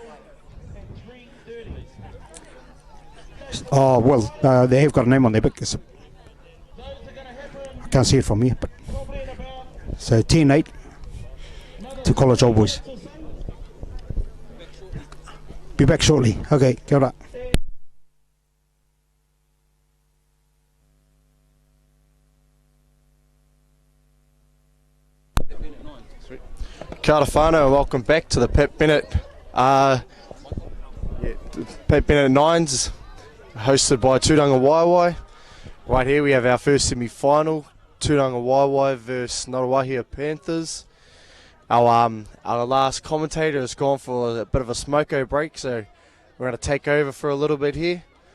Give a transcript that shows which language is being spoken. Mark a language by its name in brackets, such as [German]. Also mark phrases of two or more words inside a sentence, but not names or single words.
[English] Oh, well, they have got a name on their book. I can't see it from here. But so 10-8 to College Old Boys. Be back shortly. [Māori] Okay, kia ora. Kia ora whānau [English] and welcome back to the Pat Bennett Pat Bennett Nines, hosted by Tūranga Waiwai. Right here we have our first semi-final, Tūranga Waiwai versus Ngāruawāhia Panthers. Our last commentator has gone for a bit of a smoko break, so we're going to take over for a little bit here.